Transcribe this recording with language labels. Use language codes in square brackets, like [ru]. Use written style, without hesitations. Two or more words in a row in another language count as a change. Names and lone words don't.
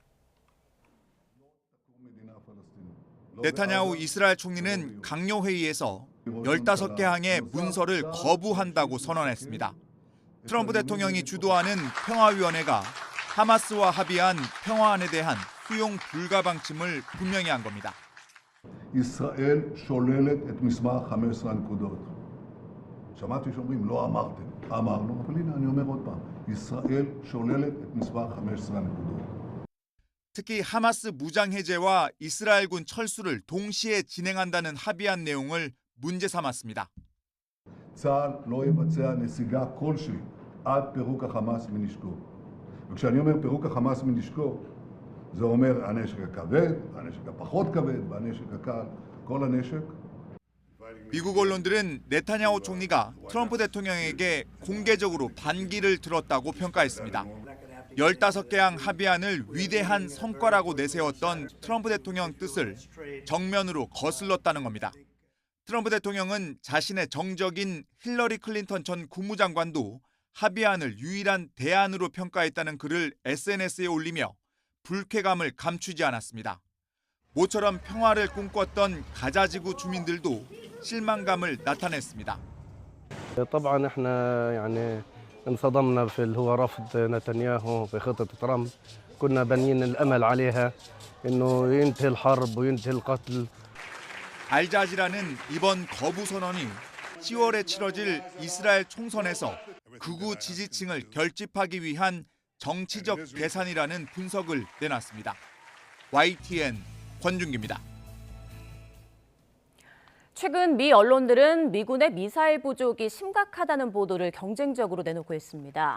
[ko] 네타냐후 이스라엘 총리는 강요 회의에서 15개 항의 문서를 거부한다고 선언했습니다. 트럼프 대통령이 주도하는 평화위원회가 하마스와 합의한 평화안에 대한 수용 불가 방침을 분명히 한 겁니다. [he] ישראל שוללת את מסמך 15 הנקודות. שמעתי שאומרים לא אמרתם, אמרנו, אבל הנה אני אומר עוד פעם, ישראל שוללת את מסמך 15 הנקודות. [ko] 특히 하마스 무장 해제와 이스라엘군 철수를 동시에 진행한다는 합의한 내용을 문제 삼았습니다. [he] צה"ל לא יבצע נסיגה כלשהי עד פירוק החמאס מנשקו. וכשאני אומר פירוק החמאס מנשקו, זה אומר הנשק הכבד, הנשק הפחות כבד, והנשק הקל, כל הנשק. [ko] 미국 언론들은 네타냐후 총리가 트럼프 대통령에게 공개적으로 반기를 들었다고 평가했습니다. 15개 항 합의안을 위대한 성과라고 내세웠던 트럼프 대통령 뜻을 정면으로 거슬렀다는 겁니다. 트럼프 대통령은 자신의 정적인 힐러리 클린턴 전 국무장관도 합의안을 유일한 대안으로 평가했다는 글을 SNS에 올리며 불쾌감을 감추지 않았습니다. 모처럼 평화를 꿈꿨던 가자지구 주민들도 실망감을 나타냈습니다. [ar] طبعا احنا يعني انصدمنا في اللي هو رفض نتنياهو بخطة ترامب. كنا بنين الامل عليها انه ينتهي الحرب وينتهي القتل. [ko] 알자지라는 이번 거부 선언이 10월에 치러질 이스라엘 총선에서 극우 지지층을 결집하기 위한 정치적 계산이라는 분석을 내놨습니다. YTN 권준기입니다. 최근 미 언론들은 미군의 미사일 부족이 심각하다는 보도를 경쟁적으로 내놓고 있습니다.